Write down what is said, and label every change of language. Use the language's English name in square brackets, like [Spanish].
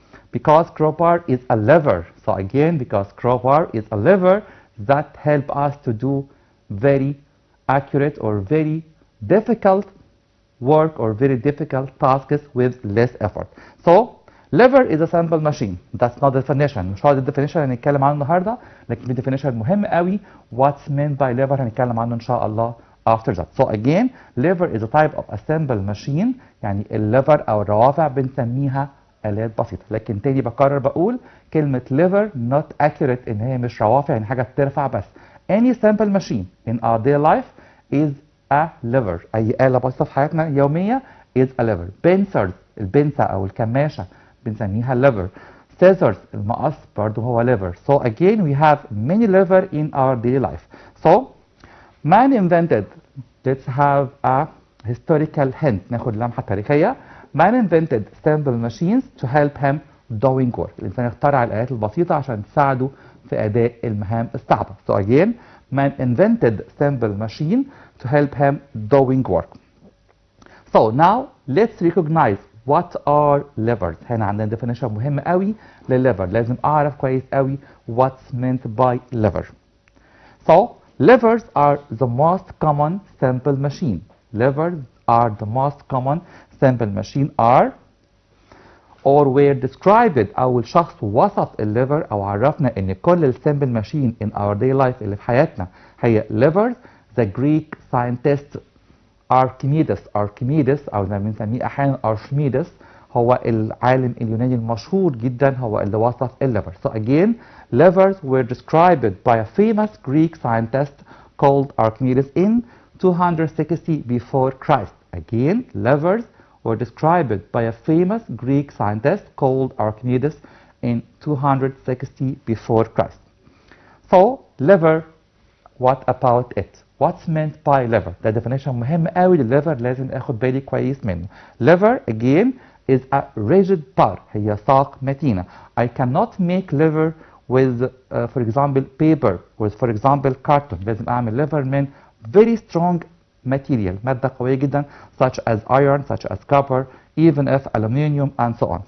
[English] Because crowbar is a lever. So again, because crowbar is a lever that help us to do very accurate or very difficult work, or very difficult tasks with less effort. So lever is a simple machine. That's not the definition. [Arabic] مش هو ده definition اللي هنتكلم عنه النهارده، لكن في definition مهم قوي. [English] What's meant by lever [Arabic] هنتكلم عنه إن شاء الله [English] after that. So again, lever is a type of a simple machine. [Arabic] يعني الليفر أو الروافع بنسميها آلات بسيطة. لكن تاني بكرر بقول كلمة [English] lever not accurate [Arabic] إن هي مش روافع، يعني حاجة بترفع بس. [English] Any simple machine in our daily life is a lever. [Arabic] أي آلة بسيطة في حياتنا اليومية [English] is a lever. [Arabic] Pincers، البنسة أو الكماشة بنسميها lever. Scissors، المقص برضو هو lever. [English] So again, we have many lever in our daily life. So man invented, let's have a historical hint, [Arabic] ناخد لمحة تاريخية. [English] Man invented simple machines to help him doing work. [Arabic] الإنسان اخترع الآلات البسيطة عشان تساعده في أداء المهام الصعبة. [English] So again, man invented simple machine to help him doing work. So now let's recognize what are levers. [Arabic] هنا عندنا definition مهم قوي للlever. لازم أعرف كويس قوي [English] what's meant by lever. So levers are the most common simple machine. Levers are the most common simple machine are, or were described. [Arabic] أول شخص وصف الليفر أو عرفنا إن كل السمبل ماشين [English] in our day life [Arabic] اللي في حياتنا هي levers. [English] The Greek scientist [Arabic] أركيميدس أو زي ما بنسميه أحيانا أرشميدس هو العالم اليوناني المشهور جدا هو اللي وصف الليفر. [English] So again, livers were described by a famous Greek scientist called Archimedes in 260 before Christ. Again, livers were described by a famous Greek scientist called Archimedes in 260 before Christ. So, liver, what about it? What's meant by liver? [Arabic] ده definition مهم قوي للliver لازم اخد بالي كويس منه. [English] Liver again is a rigid bar. [Arabic] هي ساق متينة. [English] I cannot make liver with for example paper with for example carton. [Arabic] لازم اعمل [English] liver من very strong material [Arabic] مادة قوية جدا [English] such as iron, such as copper, even if aluminium and so on.